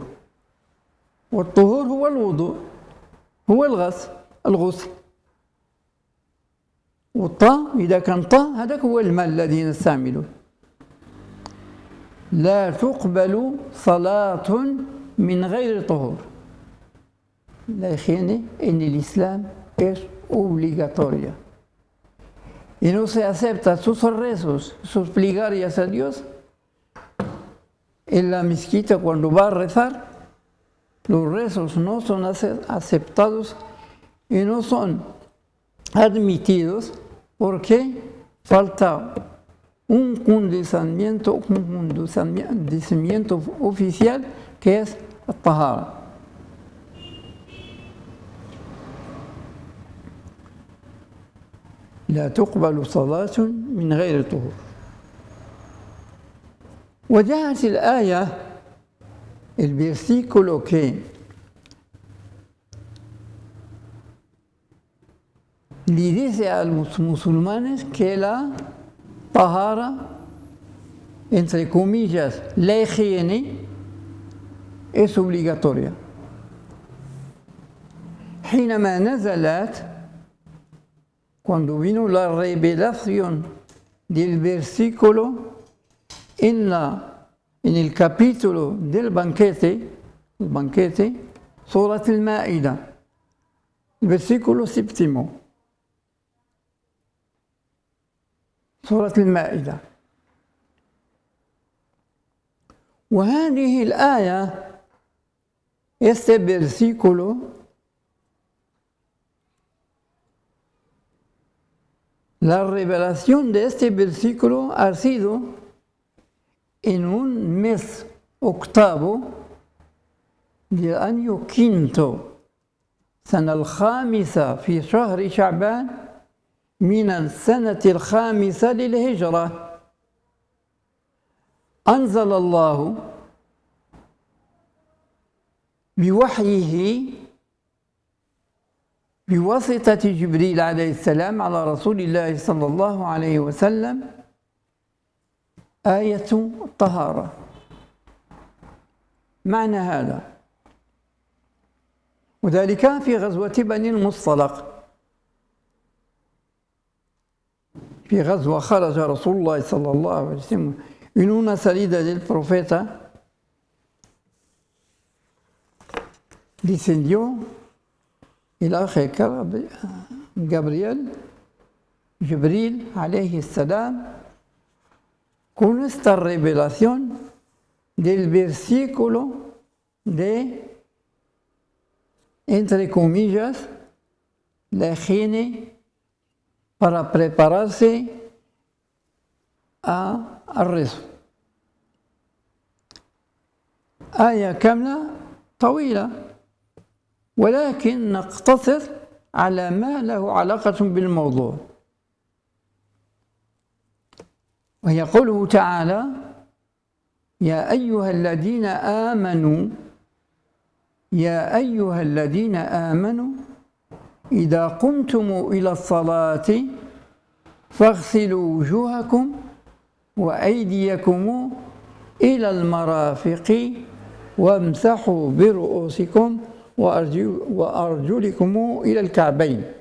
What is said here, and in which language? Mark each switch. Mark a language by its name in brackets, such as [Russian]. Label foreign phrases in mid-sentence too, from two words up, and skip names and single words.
[Arabic] والطهور هو الوضوء، هو الغسل. والطاء إذا كان طاء هذاك هو الماء الذي نستعمله. لا تقبل صلاة من غير طهور. [Spanish] La higiene en el Islam es obligatoria. Y no se acepta sus rezos, sus plegarias a Dios. En la mezquita, cuando va a rezar, los rezos no son aceptados y no son admitidos porque falta un condicionamiento oficial que es الطهارة. [Arabic] لا تقبل صلاة من غير طهور. وجاءت الآية [Spanish] el versículo que le dice a los musulmanes que la tahara, entre comillas, la higiene, es obligatoria. [Arabic] حينما نزلت, [Spanish] cuando vino la revelación del versículo en el capítulo del banquete, Surat al-Ma'ida, el versículo séptimo, Surat al-Ma'ida. [Arabic] وهذه الآية, [Spanish] este versículo, la revelación de este versículo ha sido en un mes octavo del año quinto, [Arabic] سنة الخامسة في شهر شعبان من السنة الخامسة للهجرة. أنزل الله بوحيه بواسطة جبريل عليه السلام على رسول الله صلى الله عليه وسلم آية الطهارة. معنى هذا وذلك في غزوة بني المصطلق. في غزوة خرج رسول الله صلى الله عليه وسلم [Spanish] en una salida del profeta, descendió el ángel Jibril [Arabic] عليه السلام, [Spanish] con esta revelación del versículo de, entre comillas, la higiene para prepararse al rezo. [Arabic] آية كاملة طويلة، ولكن نقتصر على ما له علاقة بالموضوع. وهي قوله تعالى: يا أيها الذين آمنوا إذا قمتم إلى الصلاة فاغسلوا وجوهكم وأيديكم إلى المرافق وامسحوا برؤوسكم وأرجلكم إلى الكعبين.